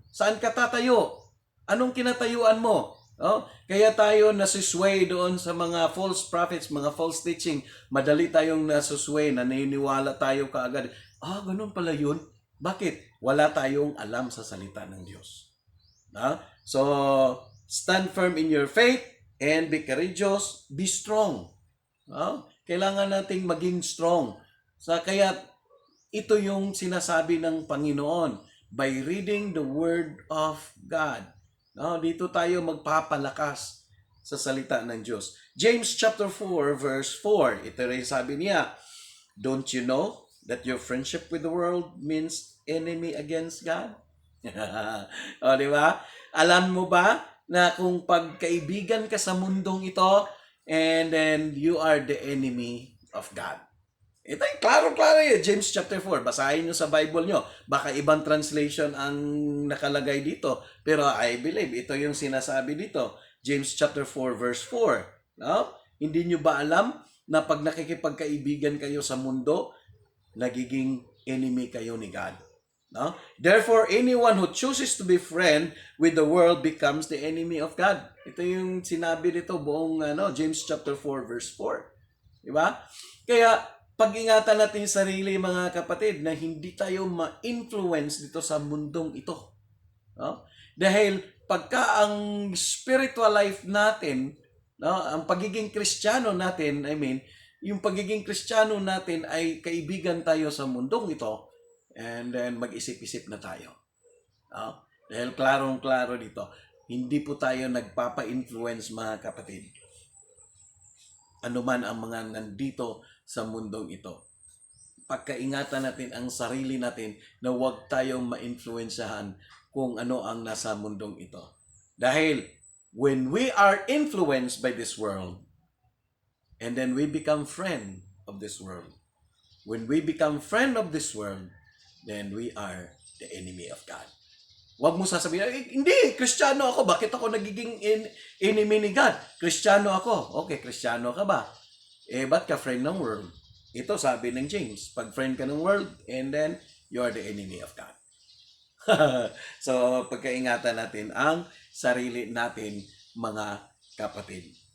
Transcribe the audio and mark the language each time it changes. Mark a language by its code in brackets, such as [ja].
[tl] Saan ka tatayo? Anong kinatayuan mo? Kaya tayo nasusway doon sa mga false prophets, mga false teaching. Madali tayong nasusway, naniniwala tayo kaagad. Ganun pala yun. Bakit? Wala tayong alam sa salita ng Diyos. [en] So, stand firm in your faith and be courageous, be strong. [tl] Kailangan nating maging strong. Kaya ito yung sinasabi ng Panginoon by reading the Word of God. Dito tayo magpapalakas sa salita ng Diyos. [en] James chapter 4 verse 4. Ito rin sabi niya, don't you know that your friendship with the world means enemy against God? [tl] Di ba? Alam mo ba na kung pagkaibigan ka sa mundong ito, and then you are the enemy of God. Ito ay klaro-klaro yun. James chapter 4. Basahin nyo sa Bible nyo. Baka ibang translation ang nakalagay dito. Pero I believe ito yung sinasabi dito. James chapter 4 verse 4. Hindi nyo ba alam na pag nakikipagkaibigan kayo sa mundo, nagiging enemy kayo ni God? [en] Therefore, anyone who chooses to be friend with the world becomes the enemy of God. [tl] Ito yung sinabi dito buong James chapter 4 verse 4. Diba? Kaya pag-ingatan natin yung sarili, mga kapatid, na hindi tayo ma-influence dito sa mundong ito. Dahil pagka ang spiritual life natin, ang pagiging Kristiyano natin, yung pagiging Kristiyano natin ay kaibigan tayo sa mundong ito, and then mag-isip-isip na tayo. Dahil klarong-klaro dito, hindi po tayo nagpapa-influence, mga kapatid. Ano man ang mga nandito sa mundong ito. Pagkaingatan natin ang sarili natin na huwag tayong ma-influensyahan kung ano ang nasa mundong ito. [en] Dahil when we are influenced by this world, and then we become friend of this world, when we become friend of this world, then we are the enemy of God. [tl] Huwag mo sasabihin, hindi, Kristiyano ako. Bakit ako nagiging enemy ni God? Kristiyano ako. Okay, Kristiyano ka ba? Ba't ka friend ng world? Ito sabi ng James, pag friend ka ng world, and then you are the enemy of God. So, pagkaingatan natin ang sarili natin, mga kapatid.